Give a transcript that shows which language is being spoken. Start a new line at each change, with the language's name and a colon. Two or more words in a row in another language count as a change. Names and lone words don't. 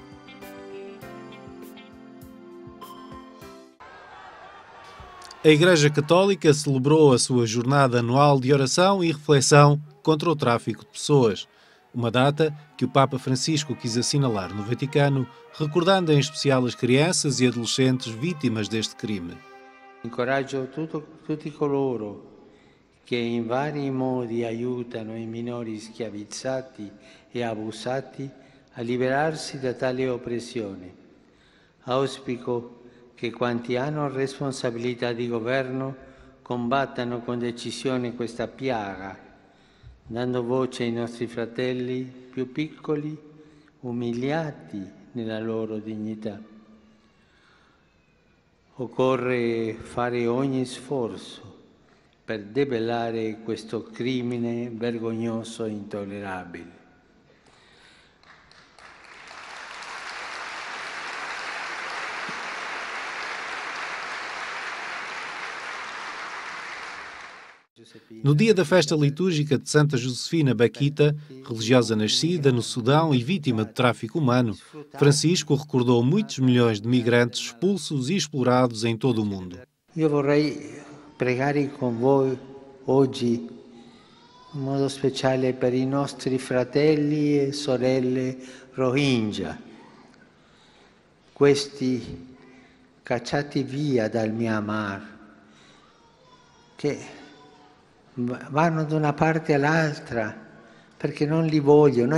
Portuguese: A Igreja Católica celebrou a sua jornada anual de oração e reflexão contra o tráfico de pessoas. Uma data que o Papa Francisco quis assinalar no Vaticano, recordando em especial as crianças e adolescentes vítimas deste crime.
Italian: Incoraggio tutti coloro che in vari modi aiutano i minori schiavizzati e abusati a liberarsi da tale oppressione. Auspico che quanti hanno responsabilità di governo combattano con decisione questa piaga, dando voce ai nostri fratelli più piccoli, umiliati nella loro dignità. Occorre fare ogni sforzo per debellare questo crimine vergognoso e intollerabile.
Portuguese: No dia da festa litúrgica de Santa Josefina Baquita, religiosa nascida no Sudão e vítima de tráfico humano, Francisco recordou muitos milhões de migrantes expulsos e explorados em todo o mundo.
Italian: Io vorrei pregare con voi oggi in modo speciale per i nostri fratelli e sorelle Rohingya, questi cacciati via dal Myanmar, che vanno da una parte all'altra perché non li vogliono.